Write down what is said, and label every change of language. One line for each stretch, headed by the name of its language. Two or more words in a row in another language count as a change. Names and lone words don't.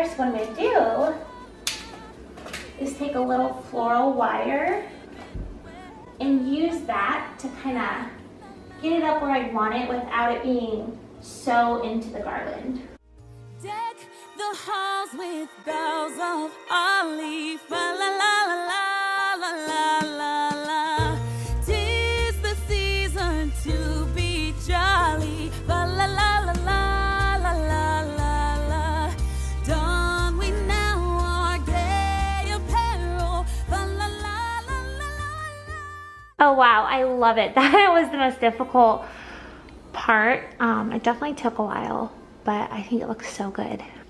English: So what I'm gonna do is take a little floral wire and use that to kind of get it up where I want it without it being so into the garland. Deck the halls with boughs of olive, la la la la la la la. 'Tis the season to be jolly, la la la la la. Oh wow, I love it. That was the most difficult part. It definitely took a while, but I think it looks so good.